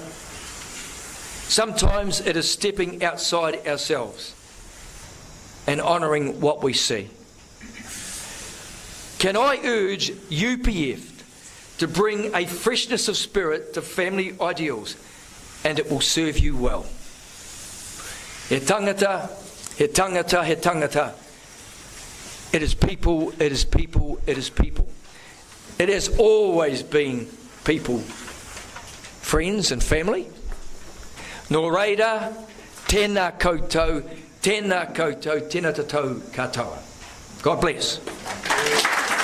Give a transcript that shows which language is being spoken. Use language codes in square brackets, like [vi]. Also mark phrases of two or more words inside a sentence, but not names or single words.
[en] Sometimes it is stepping outside ourselves and honouring what we see. Can I urge UPF to bring a freshness of spirit to family ideals, and it will serve you well. [mi] He tangata, he tangata, he tangata. [en] It is people, it is people, it is people. It has always been people, friends and family. [mi] Nō reira, Tēnā koutou, tēnā koutou, tēnā tatou katoa. [en] God bless.